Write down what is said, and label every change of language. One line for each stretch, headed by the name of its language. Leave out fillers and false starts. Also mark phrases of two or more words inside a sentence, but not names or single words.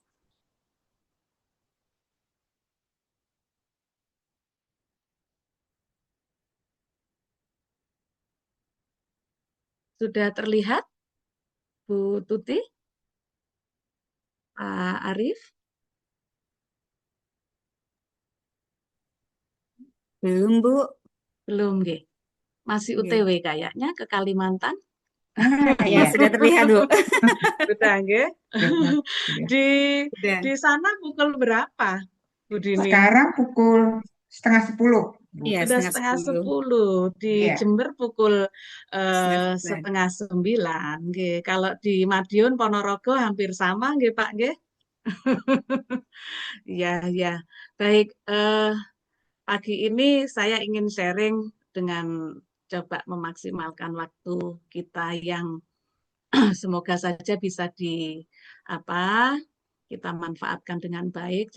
Indonesian: Sudah terlihat Bu Tuti? Pak Arief? Belum, Bu. Belum nggih. Masih Nggih. UTW kayaknya ke Kalimantan. Ya, sudah terlihat, Bu. Sudah nggih. Di Sudah. di sana pukul berapa, Bu Dini? Sekarang pukul 9:30, Bu. Iya, Sudah setengah 8:30. Di Iya. Jember pukul Setengah 8:30. Nggih. Kalau di Madiun Ponorogo hampir sama nggih Pak nggih. Ya, ya. Baik, pagi ini saya ingin sharing dengan coba memaksimalkan waktu kita yang semoga saja bisa kita manfaatkan dengan baik.